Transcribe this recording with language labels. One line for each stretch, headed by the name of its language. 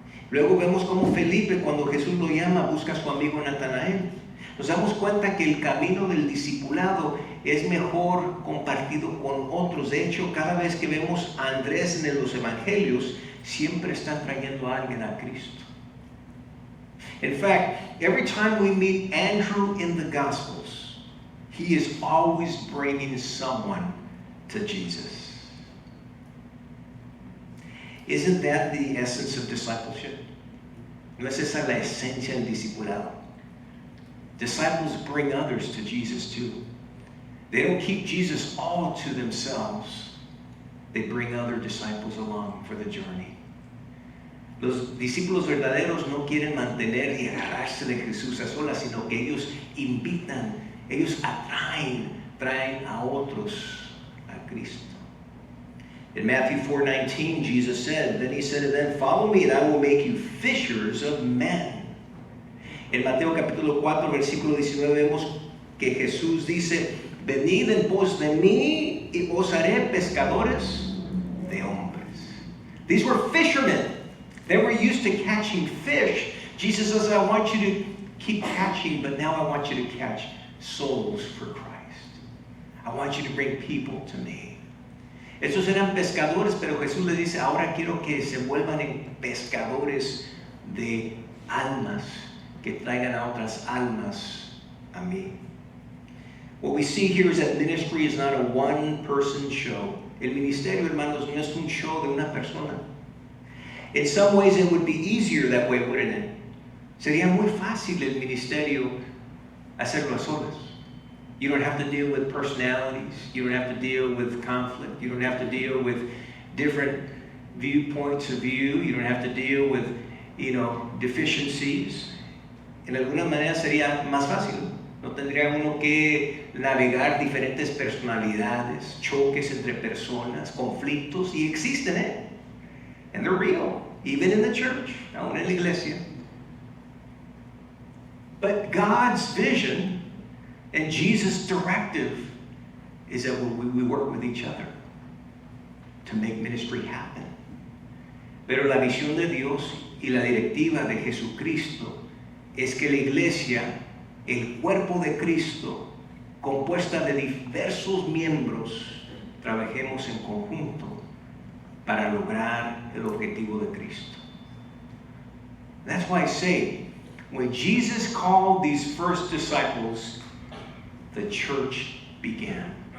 Spanish: Luego vemos como Felipe, cuando Jesús lo llama, busca a su amigo Natanael. Nos damos cuenta que el camino del discipulado es mejor compartido con otros. De hecho, cada vez que vemos a Andrés en los evangelios, siempre están trayendo a alguien a Cristo.
English: In fact, every time we meet Andrew in the Gospels, he is always bringing someone to Jesus. Isn't that the essence of discipleship?
Spanish: ¿No es esa la esencia del discipulado?
English: Disciples bring others to Jesus too. They don't keep Jesus all to themselves. They bring other disciples along for the journey.
Spanish: Los discípulos verdaderos no quieren mantener y agarrarse de Jesús a solas, sino que ellos invitan, ellos traen a otros a Cristo.
English: In Matthew 4:19, Jesus said, then he said to them, follow me and I will make you fishers of men.
Spanish: En Mateo capítulo 4, versículo 19, vemos que Jesús dice, venid en pos de mí y os haré pescadores de hombres.
English: These were fishermen. They were used to catching fish. Jesus says, I want you to keep catching, but now I want you to catch souls for Christ. I want you to bring people to me.
Spanish: Estos eran pescadores, pero Jesús les dice, ahora quiero que se vuelvan en pescadores de almas, que traigan a otras almas a mí.
English: What we see here is that ministry is not a one-person show.
Spanish: El ministerio, hermanos, no es un show de una persona.
English: In some ways it would be easier that way, wouldn't it?
Spanish: Sería muy fácil el ministerio hacerlo a solas.
English: You don't have to deal with personalities. You don't have to deal with conflict. You don't have to deal with different viewpoints of view. You don't have to deal with, deficiencies.
Spanish: En alguna manera sería más fácil. No tendría uno que navegar diferentes personalidades, choques entre personas, conflictos, y existen, ¿eh?
English: And they're real, even in the church,
Spanish: aún en la iglesia.
English: But God's vision and Jesus' directive is that we work with each other to make ministry happen.
Spanish: Pero la visión de Dios y la directiva de Jesucristo es que la iglesia, el cuerpo de Cristo, compuesta de diversos miembros, trabajemos en conjunto para lograr el objetivo de Cristo.
English: That's why I say, when Jesus called these first disciples, the church began.